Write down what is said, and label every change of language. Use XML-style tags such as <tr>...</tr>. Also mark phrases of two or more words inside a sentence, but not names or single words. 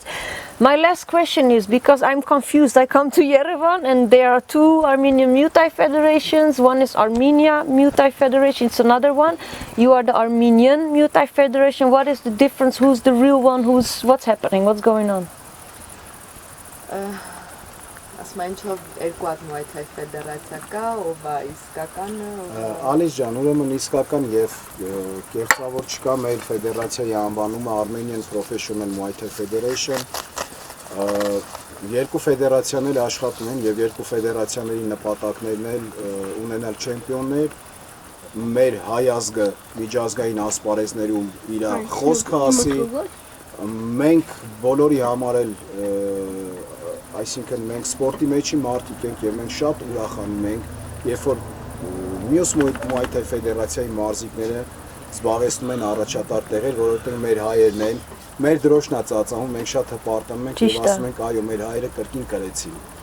<en>My last question is, because I'm confused, I come to Yerevan and there are two Armenian Muay Thai federations. One is Armenia Muay Thai Federation, it's another one. You are the Armenian Muay Thai Federation. What is the difference? Who's the real one? What's happening? What's going on?</en> <hy>Muay Thai Federation կա, ով է իսկականը, Ալիս ջան, ուրեմն իսկական եւ կեղծավոր չկա, մեր ֆեդերացիայի անվանումը Armenian Professional Muay Thai Federation։ Երկու ֆեդերացիաներ աշխատում են եւ երկու ֆեդերացիաների նպատակներն էլ ունենալ չեմպիոններ, մեր հայ ազգը միջազգային ասպարեզներում իր խոսքը ասի, մենք բոլորի համար էլ այսինքն մենք սպորտի մեջի մարդիկ ենք եւ մենք շատ ուրախանում ենք, երբ որ մյուս Muay Thai ֆեդերացիայի մարզիկները զբաղեցնում են առաջատար տեղեր, որովհետեւ մեր հայերն են, մեր դրոշն է ծածանում, մենք շատ հպարտանում ենք եւ ասում ենք այո, մեր հայերը կրկին կրեցին։</hy>